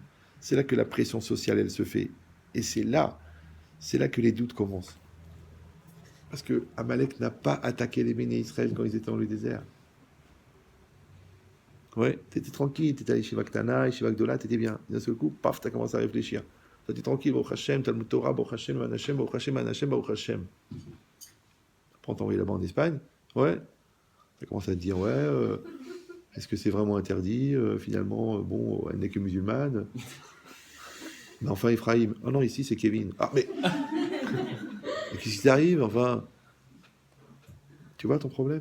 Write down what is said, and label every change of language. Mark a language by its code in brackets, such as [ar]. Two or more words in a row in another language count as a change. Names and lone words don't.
[fr] C'est là que la pression sociale, elle se fait. Et c'est là que les doutes commencent. Parce que Amalek n'a pas attaqué les Béné Israël quand ils étaient dans le désert. Ouais, t'étais tranquille, t'étais à [he] ישיבה קטנה, ישיבה גדולה, [fr] t'étais bien. D'un seul coup, paf, t'as commencé à réfléchir. T'as dit tranquille, [he] ברוך השם, תלמוד תורה, ברוך השם, מנחם, ברוך השם, מנחם, ברוך השם. [fr] Après, on t'a envoyé là-bas en Espagne. Ouais. T'as commencé à te dire, est-ce que c'est vraiment interdit? Finalement, bon, elle n'est que musulmane. Mais enfin, Ephraim. Oh non, ici, c'est Kevin. Ah, mais qu'est-ce qui t'arrive? Enfin, tu vois ton problème?